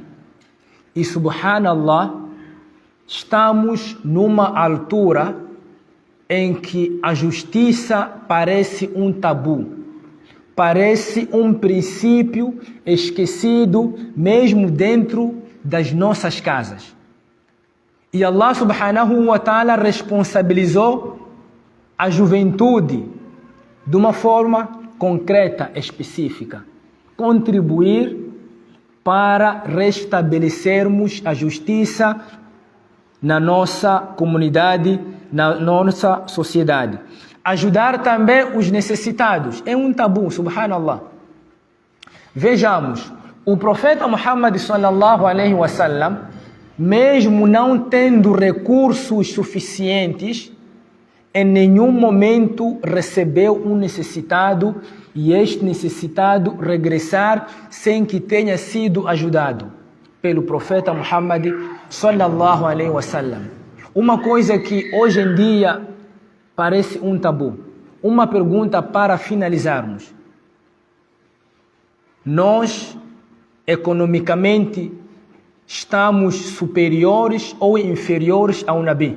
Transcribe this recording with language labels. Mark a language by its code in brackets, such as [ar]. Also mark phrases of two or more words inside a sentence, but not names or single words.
[pt] E, subhanallah, estamos numa altura em que a justiça parece um tabu, parece um princípio esquecido mesmo dentro das nossas casas. E Allah [ar] سبحانه وتعالى [pt] responsabilizou a juventude de uma forma concreta, específica. Contribuir para restabelecermos a justiça na nossa comunidade, na nossa sociedade. Ajudar também os necessitados. É um tabu, subhanallah. Vejamos, o profeta Muhammad [ar] صلى الله عليه وسلم, [pt] mesmo não tendo recursos suficientes, em nenhum momento recebeu um necessitado e este necessitado regressar sem que tenha sido ajudado pelo profeta Muhammad [ar] صلى الله عليه وسلم. [pt] Uma coisa que hoje em dia parece um tabu. Uma pergunta para finalizarmos. Nós, economicamente, estamos superiores ou inferiores ao Nabi?